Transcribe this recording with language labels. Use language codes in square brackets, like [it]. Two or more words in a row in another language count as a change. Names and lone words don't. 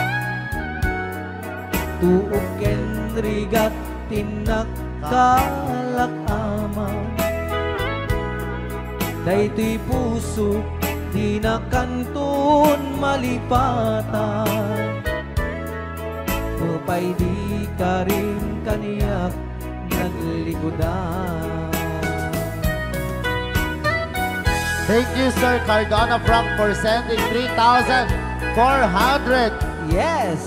[ilo] Tuok ken rigat tinak kalakama. Dayto'y puso di na kanton malipatan. Upay di ka rin kaniyak naglikodan. [en] Thank you, Sir Cardona Frank, for sending 3,400 Yes!